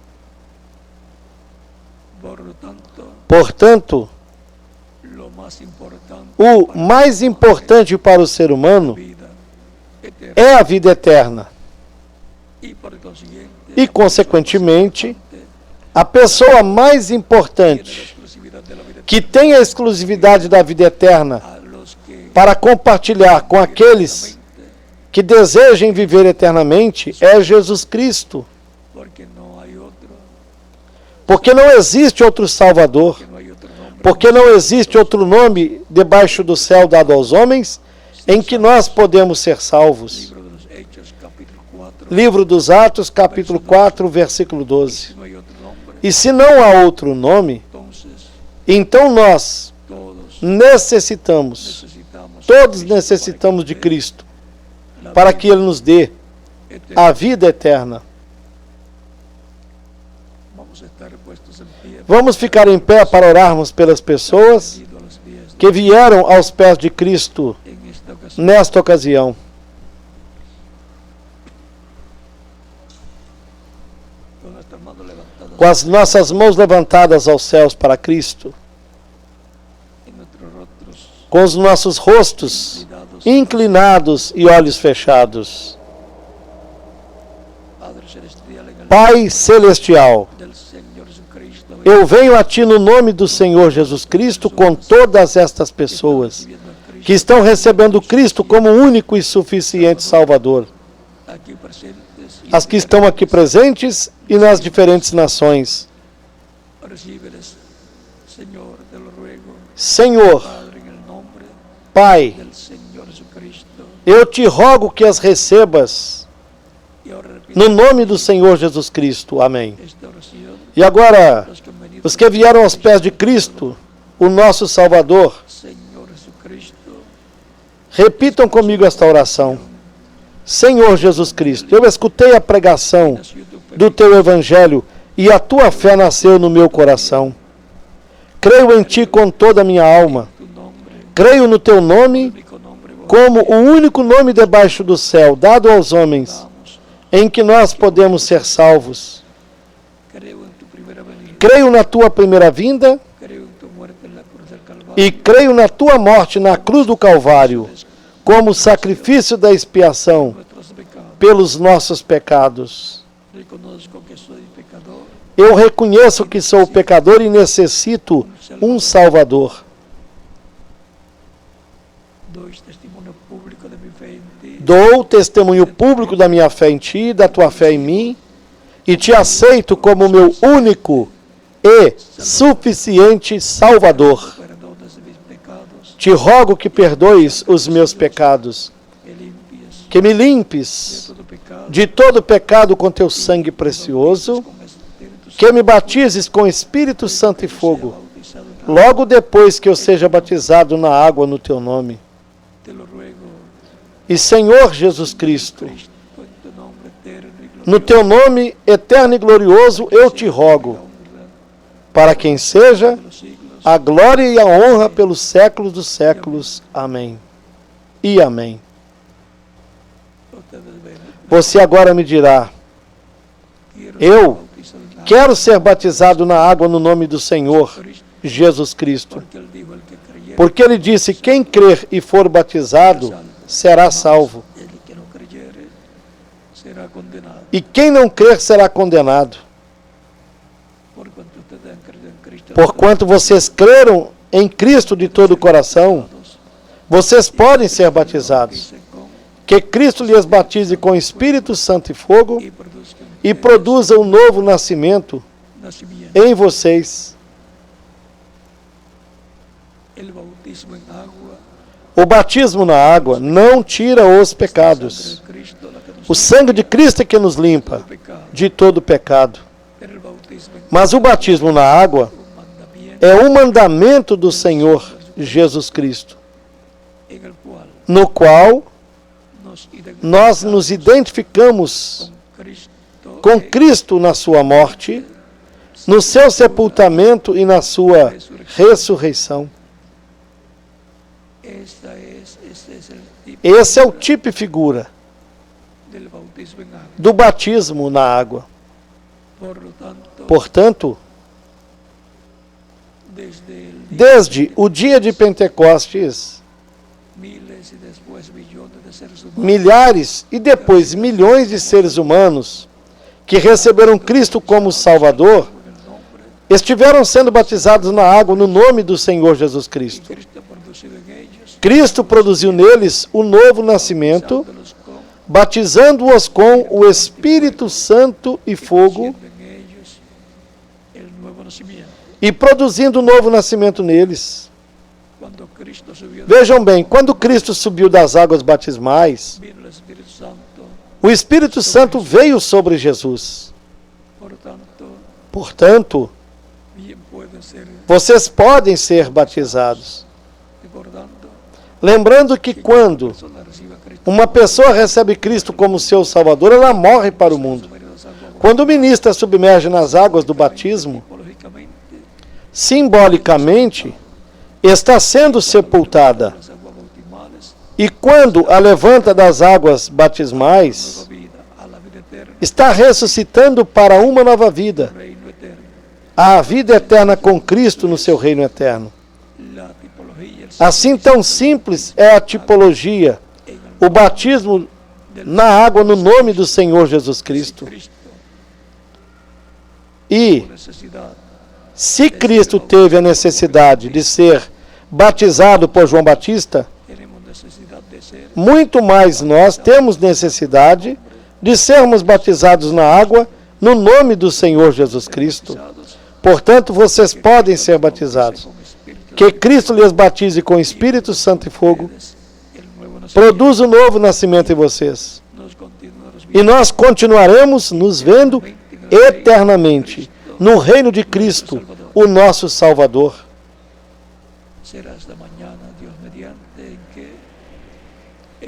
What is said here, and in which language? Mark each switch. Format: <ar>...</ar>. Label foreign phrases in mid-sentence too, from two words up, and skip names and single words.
<es>Por lo tanto,</es> <pt>Portanto,</pt> <es>lo más importante</es> <pt>o mais importante para o ser humano</pt> <es>vida eterna</es> <pt>é a vida eterna.</pt> <es>y por consiguiente</es> <pt>E, consequentemente, A pessoa mais</pt> <es>tiene la</es> <pt>importante,</pt> <es>exclusividad de la vida</es> <pt>que tem a exclusividade da vida eterna</pt> <es>a los que</es> <pt>para compartilhar com aqueles que desejem viver eternamente, é Jesus Cristo.</pt> <es>porque no hay otro,</es> <pt>Porque não existe outro Salvador.</pt> <es>que no hay otro nombre</es> <pt>Porque não existe outro nome debaixo do céu dado aos homens em que nós podemos ser salvos.</pt> <es>libro de los Hechos capítulo 4</es> <pt>Livro dos Atos, capítulo 4, versículo 12.</pt> <es>no hay otro nombre,</es> <pt>E se não há outro nome,</pt> <es>entonces</es> <pt>então nós todos necessitamos,</pt> <es>necesitamos todos Cristo</es> <pt>necessitamos de</pt> <es>para que Cristo, la</es> <pt>para que Ele nos dê</pt> <es>eterna.</es> <pt>a vida eterna.</pt> <es>Vamos a estar puestos en pie</es> <pt>Vamos ficar em pé para orarmos pelas pessoas</pt> <es>rendido a los pies de-</es> <pt>que vieram aos pés de Cristo</pt> <es>en esta ocasión</es> <pt>nesta ocasião.</pt> <es>con nuestras manos levantadas</es> <pt>Com as nossas mãos levantadas aos céus para Cristo,</pt> <es>en nuestros rostros</es> <pt>com os nossos rostos inclinados, inclinados e olhos fechados.</pt> <es>Padre celestial, en el</es> <pt>Pai celestial,</pt> <es>nombre del Señor Jesucristo,</es> <pt>eu venho a Ti no nome do Senhor Jesus Cristo com todas estas pessoas</pt> <es>recibiendo a Cristo</es> <pt>que estão recebendo Cristo como único e suficiente Salvador.</pt> <es>aquí presentes y</es> <pt>As que estão aqui presentes e nas diferentes nações.</pt> <es>recíbeles, Señor, te lo ruego,</es> <pt>Senhor,</pt> <es>Padre, en el nombre</es> <pt>Pai,</pt> <es>del Señor Jesucristo.</es> <pt>eu te rogo que as recebas</pt> <es>Y ahora repito</es> <pt>no nome do Senhor Jesus Cristo. Amém.</pt> <es>esta oración,</es> <pt>E agora,</pt> <es>los que han venido</es> <pt>os que vieram aos pés de Cristo, o nosso Salvador,</pt> <es>Señor Jesucristo,</es> <pt>repitam comigo esta oração. Senhor Jesus Cristo, eu escutei a pregação</pt> <es>nació tu</es> <pt>do Teu Evangelho e a Tua fé nasceu no meu coração. Creio em Ti com toda a minha alma.</pt> <es>tu nombre,</es> <pt>Creio no Teu nome</pt> <es>único nombre,</es> <pt>como o único nome debaixo do céu, dado aos homens,</pt> <es>damos.</es> <pt>em que nós podemos ser salvos.</pt> <es>Creo en tu primera venida,</es> <pt>Creio na Tua primeira vinda</pt> <es>creo en tu muerte en la cruz del Calvario,</es> <pt>e creio na Tua morte na cruz do Calvário, como sacrifício da expiação</pt> <es>nuestros pecados.</es> <pt>pelos nossos pecados.</pt> <es>Reconozco que soy pecador,</es> <pt>Eu reconheço que sou pecador e necessito um Salvador.</pt> <es>doy testimonio público de mi fe en ti,</es> <pt>Dou testemunho público da minha fé em Ti e da Tua fé em mim, e Te aceito como meu único e suficiente Salvador.</pt> <es>perdones mis pecados,</es> <pt>Te rogo que perdoes os meus pecados,</pt> <es>me limpies</es> <pt>que me de limpes</pt> <es>todo pecado,</es> <pt>de todo pecado com Teu sangue precioso,</pt> <es>con Espíritu Santo,</es> <pt>que me batizes com Espírito Santo e fogo,</pt> <es>bautizado en</es> <pt>logo depois que eu seja batizado na água no Teu nome.</pt> <es>te lo ruego,</es> <pt>E Senhor Jesus Cristo,</pt> <es>Cristo, en tu nombre eterno y glorioso,</es> <pt>no Teu nome eterno e glorioso eu te rogo,</pt> <es>la honra</es> <pt>para quem seja</pt> <es>de los siglos.</es> <pt>a glória e a honra pelos séculos dos séculos. Amém. E amém.</pt> <es>Ustedes ven,</es> <pt>Você agora me dirá:</pt> <es>quiero</es> <pt>Eu</pt> <es>ser bautizado en agua,</es> <pt>quero ser batizado na água no nome do Senhor</pt> <es>Cristo,</es> <pt>Jesus Cristo.</pt> <es>porque él dijo, el que creyere, Porque ele disse: quem crer e for batizado será salvo, el que no creyere, será condenado.</es> <pt>e quem não crer será condenado.</pt> <es>Por cuanto ustedes han creído en Cristo,</es> <pt>Porquanto vocês creram em Cristo de todo o coração, vocês podem ser batizados.</pt> <es>dice con</es> <pt>Que Cristo lhes batize com Espírito Santo e fogo</pt> <es>y produzcan</es> <pt>e produza um novo nascimento</pt> <es>nacimiento.</es> <pt>em vocês.</pt> <es>El bautismo en agua,</es> <pt>O batismo na água não tira os pecados.</pt> <es>sangre de Cristo, la que nos</es> <pt>O sangue de Cristo é que nos limpa</pt> <es>limpia del pecado.</es> <pt>de todo pecado.</pt> <es>Pero el bautismo en</es> <pt>Mas o batismo na água</pt> <es>un mandamiento</es> <pt>é um mandamento do Senhor Jesus Cristo,</pt> <es>en el cual</es> <pt>no qual nos nós nos identificamos com Cristo na sua morte, no seu sepultamento e na sua ressurreição. Esse é o tipo e figura</pt> <es>del bautismo en agua.</es> <pt>do batismo na água.</pt> <es>Por lo tanto,</es> <pt>Portanto, desde desde o dia de Pentecostes,</pt> <es>miles y después millones de seres humanos</es> <pt>milhares e depois milhões de seres humanos que receberam Cristo como Salvador estiveram sendo batizados na água no nome do Senhor Jesus</pt> <es>y</es> <pt>Cristo.</pt> <es>Cristo producido en ellos,</es> <pt>Cristo produziu neles o novo nascimento,</pt> <es>dándolos con,</es> <pt>batizando-os com o Espírito Santo e fogo,</pt> <es>produciendo en ellos el nuevo nacimiento.</es> <pt>e produzindo o novo nascimento neles.</pt> <es>Cuando Cristo subió,</es> <pt>Vejam bem, quando Cristo subiu das águas batismais,</pt> <es>vino el Espíritu Santo,</es> <pt>o Espírito Santo veio sobre Jesus.</pt> <es>por tanto,</es> <pt>Portanto,</pt> <es>bien pueden ser,</es> <pt>vocês podem ser batizados.</pt> <es>recordando,</es> <pt>Lembrando que quando</pt> <es>persona recibe a Cristo,</es> <pt>uma pessoa recebe Cristo como seu Salvador, ela morre para o mundo.</pt> <es>sumergido en agua,</es> <pt>Quando o ministro é submerge nas águas do batismo,</pt> <es>tipológicamente,</es> <pt>simbolicamente, está sendo sepultada.</pt> <es>las aguas bautismales,</es> <pt>E quando a levanta das águas batismais,</pt> <es>nueva vida, a la vida eterna,</es> <pt>está ressuscitando para uma nova vida,</pt> <es>reino eterno.</es> <pt>a vida eterna com Cristo no seu reino eterno.</pt> <es>La tipología, el</es> <pt>Assim tão simples é a tipologia,</pt> <es>en el</es> <pt>o batismo na água no nome do Senhor Jesus Cristo.</pt> <es>Cristo,</es> <pt>E</pt> <es>necesidad,</es> <pt>se Cristo teve a necessidade de ser batizado por João Batista,</pt> <es>tenemos necesidad de ser</es> <pt>muito mais nós temos necessidade de sermos batizados na água no nome do Senhor Jesus Cristo.</pt> <es>bautizados,</es> <pt>Portanto, vocês podem ser batizados.</pt> <es>con Espíritu</es> <pt>Que Cristo lhes batize com Espírito Santo e fogo.</pt> <es>el nuevo nacimiento,</es> <pt>Produz o novo nascimento em vocês.</pt> <es>nos continuaremos</es> <pt>E nós continuaremos nos vendo eternamente no reino de Cristo, o nosso Salvador.</pt> <es>será esta mañana, Dios mediante, en que</es>